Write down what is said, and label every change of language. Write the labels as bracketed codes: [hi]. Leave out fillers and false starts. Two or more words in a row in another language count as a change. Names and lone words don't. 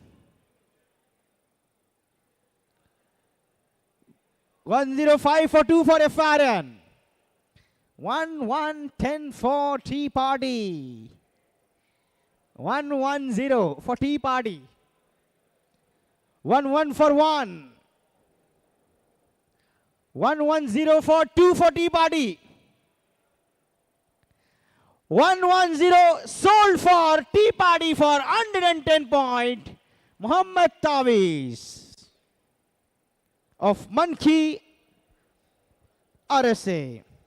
[en] 105 for 2 for FRN. 1110 for T-Party. 110 for T-Party. 11 for 1. 110 for 2 for T-Party. 110 sold for T-Party for 110 point. Muhammad Tawiz of Monkey RSA.